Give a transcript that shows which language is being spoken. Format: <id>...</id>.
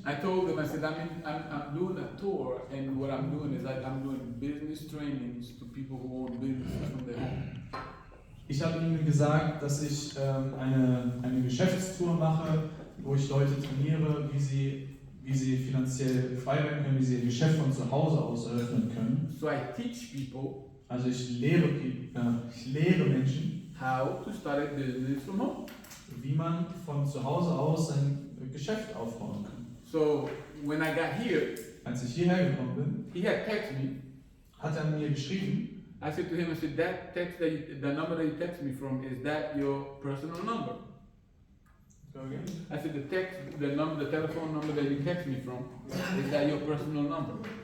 <en>I told them, I said, I'm doing a tour, and what I'm doing is I'm doing business trainings to people who own businesses from their home.</en> <de>Ich habe ihnen gesagt, dass ich eine Geschäftstour mache, wo ich Leute trainiere, wie sie finanziell frei werden können, wie sie ihr Geschäft von zu Hause aus eröffnen können.</de> <en>So I teach people</en> <de>Also ich lehre Menschen,</de> <en>how to start a business from home.</en> <de>wie man von zu Hause aus sein Geschäft aufbauen kann.</de> <en>So when I got here,</en> <de>Als ich hierher gekommen bin,</de> <en>he had texted me.</en> <de>hat er mir geschrieben,</de> <en>I said to him, that text the number that you text me from, is that your personal number? I said, the telephone number that you text me from, is that your personal number?</en>